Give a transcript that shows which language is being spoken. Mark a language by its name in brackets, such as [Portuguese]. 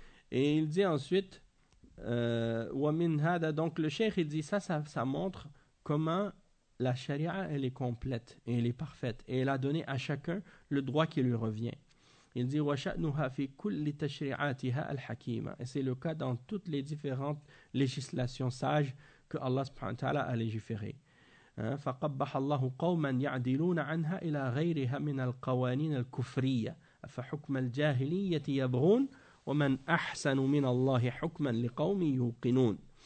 [French] Et il dit ensuite, [Arabic] وَمِنْ هَذَا. [French] Donc le cheikh, il dit, ça montre comment la charia, elle est complète et elle est parfaite. Et elle a donné à chacun le droit qui lui revient. Il dit, [Arabic] وَشَأْنُهَا فِي كُلِّ تَشْرِعَاتِهَا الْحَكِيمَ. [French] Et c'est le cas dans toutes les différentes législations sages que Allah subhanahu wa ta'ala a légiférées. [Arabic] Hein, فَقَبَّحَ اللَّهُ قَوْمًا يَعْدِلُونَ عَنْهَا إِلَى غَيْرِهَا مِنَ الْقَوَانِينَ الْكُفْرِيَّةِ فَحُكْمَ الْجَاهِلِيَّةِ يَبْغُونَ وَمَنْ أَحْسَنُ مِنَ اللَّهِ حُكْمًا لِقَوْمٍ يُوقِنُونَ.